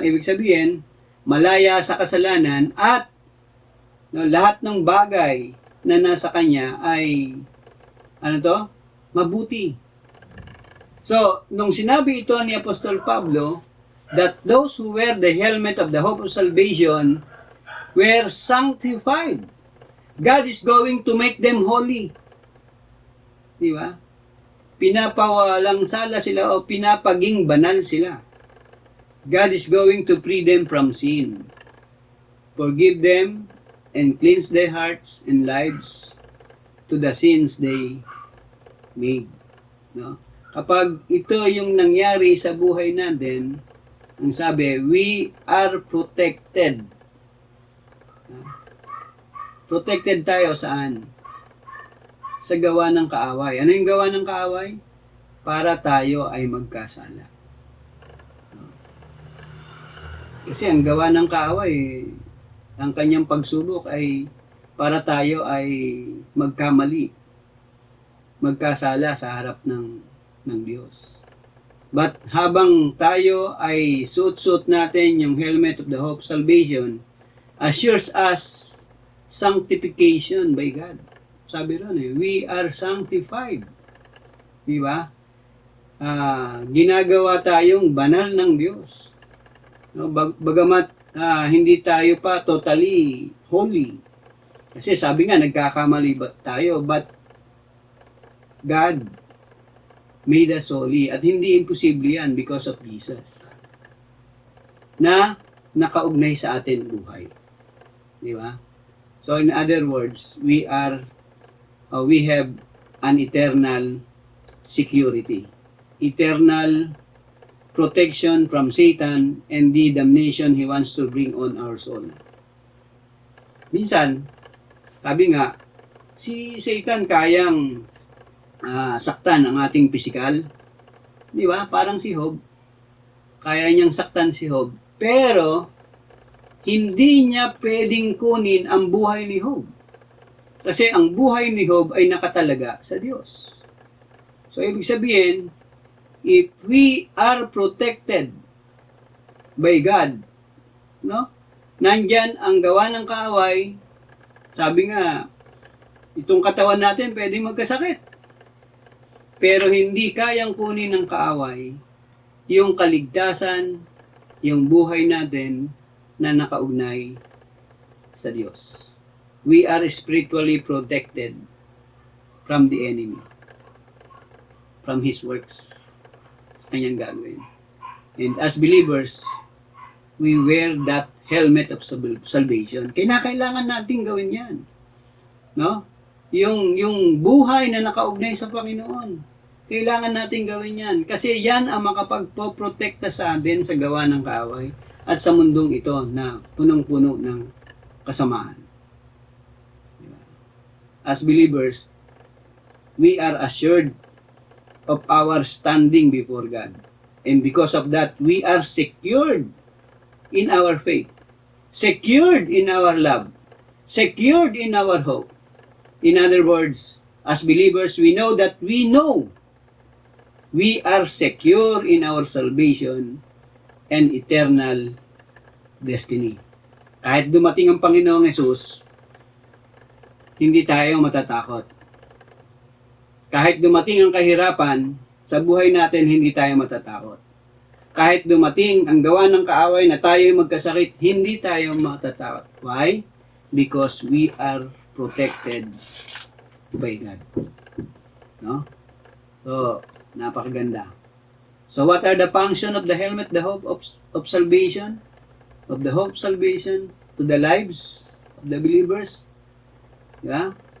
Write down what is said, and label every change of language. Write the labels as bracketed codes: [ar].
[tl] Ibig sabihin, malaya sa kasalanan at lahat ng bagay na nasa kanya ay mabuti. [en] So, [tl] nung sinabi ito ni Apostol Pablo, [en] that those who wear the helmet of the hope of salvation were sanctified. God is going to make them holy. Di ba? [tl] Pinapawalang sala sila o pinapaging banal sila. [en] God is going to free them from sin, forgive them, and cleanse their hearts and lives to the sins they made. No? [tl] Kapag ito yung nangyari sa buhay natin, ang sabi, [en] we are protected. [tl] Protected tayo saan? Sa gawa ng kaaway. Ano yung gawa ng kaaway? Para tayo ay magkasala. Kasi ang gawa ng kaaway, ang kanyang pagsubok ay para tayo ay magkamali, magkasala sa harap ng Diyos. [en] But [tl] habang tayo ay suot-suot natin yung [en] helmet of the hope of salvation, assures us sanctification by God. [tl] Sabi ron [en] we are sanctified. [tl] Di ba? Ginagawa tayong banal ng Diyos. No, bagamat hindi tayo pa totally holy. Kasi sabi nga, nagkakamali ba tayo, [en] but God made us holy. [tl] At hindi imposible yan [en] because of Jesus. [tl] Na nakaugnay sa atin buhay. Di ba? [en] So in other words, we have an eternal security. Eternal protection from Satan and the damnation he wants to bring on our soul. [tl] Minsan, sabi nga, si Satan kayang saktan ang ating pisikal. Di ba? Parang si Job. Kaya niyang saktan si Job. Pero, hindi niya pwedeng kunin ang buhay ni Job. Kasi ang buhay ni Job ay nakatalaga sa Diyos. [en] So, [tl] ibig sabihin, [en] if we are protected by God, no? [tl] Nandyan ang gawa ng kaaway, sabi nga, itong katawan natin pwedeng magkasakit. Pero hindi kayang kunin ng kaaway yung kaligtasan, yung buhay natin na nakaugnay sa Diyos. [en] We are spiritually protected from the enemy, from his works. [tl] Kanyang gagawin. [en] And as believers, we wear that helmet of salvation. [tl] Kailangan natin gawin yan. No? Yung buhay na nakaugnay sa Panginoon, kailangan natin gawin yan. Kasi yan ang makapagpoprotekta sa atin sa gawa ng kaaway at sa mundong ito na punong-puno ng kasamaan. [en] As believers, we are assured of our standing before God. And because of that, we are secured in our faith, secured in our love, secured in our hope. In other words, as believers, we know we are secure in our salvation and eternal destiny. [tl] Kahit dumating ang Panginoong Hesus, hindi tayo matatakot. Kahit dumating ang kahirapan, sa buhay natin hindi tayo matatakot. Kahit dumating ang gawa ng kaaway na tayo magkasakit, hindi tayo matatakot. [en] Why? Because we are protected by God. No? So, napakaganda. So, what are the function of the helmet, the hope of salvation? Of the hope of salvation to the lives of the believers? Yeah?